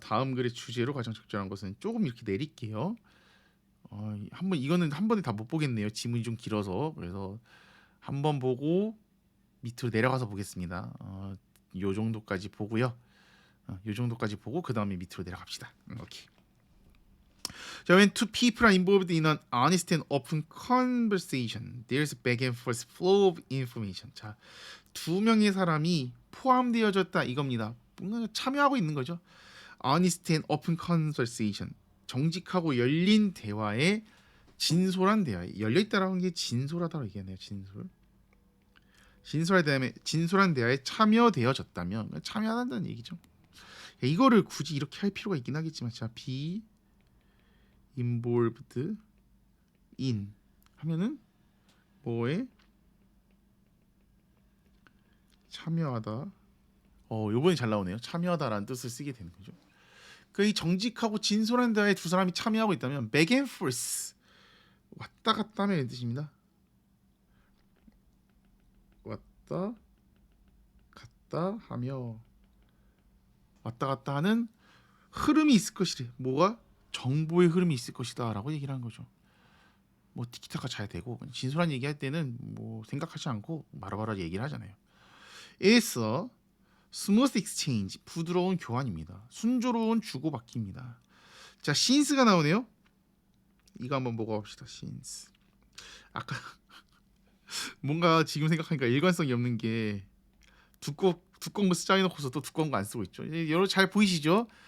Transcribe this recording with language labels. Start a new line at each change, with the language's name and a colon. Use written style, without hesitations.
Korean: 다음 글의 주제로 가장 적절한 것은, 조금 이렇게 내릴게요. 한번 이거는 한 번에 다 못 보겠네요. 지문이 좀 길어서. 그래서 한번 보고 밑으로 내려가서 보겠습니다. 요 정도까지 보고요. 요 정도까지 보고 그 다음에 밑으로 내려갑시다. 오케이.
English: 자, when two people are involved in an honest and open conversation, there's a back and forth flow of information.
Korean: 자, 두 명의 사람이 포함되어졌다 이겁니다. 뭔가 참여하고 있는 거죠.
English: honest and open conversation.
Korean: 정직하고 열린 대화에 진솔한 대화에 열려있다라는 게 진솔하다고 얘기하네요. 진솔한 대화에 참여되어졌다면 참여한다는 얘기죠. 이거를 굳이 이렇게 할 필요가 있긴 하겠지만, 자, be involved in 하면은 뭐에 참여하다. 요번에 잘 나오네요. 참여하다라는 뜻을 쓰게 되는 거죠. 이 정직하고 진솔한 대화에 두 사람이 참여하고 있다면 back and forth 왔다 갔다 하면 뜻입니다. 왔다 갔다 하며 왔다 갔다 하는 흐름이 있을 것이래. 뭐가? 정보의 흐름이 있을 것이다 라고 얘기를 한 거죠. 뭐 티키타카 잘 되고, 진솔한 얘기할 때는 뭐 생각하지 않고 바로바로 얘기를 하잖아요.
English: It's a smooth exchange,
Korean: 부드러운 교환입니다. 순조로운 주고받기입니다. 자, since가 나오네요. 이거 한번 보고 봅시다. since. 아까 뭔가 지금 생각하니까 일관성이 없는 게, 두꺼운 거 쓰자 해놓고서 또 두꺼운 거 안 쓰고 있죠. 여러분 잘 보이시죠?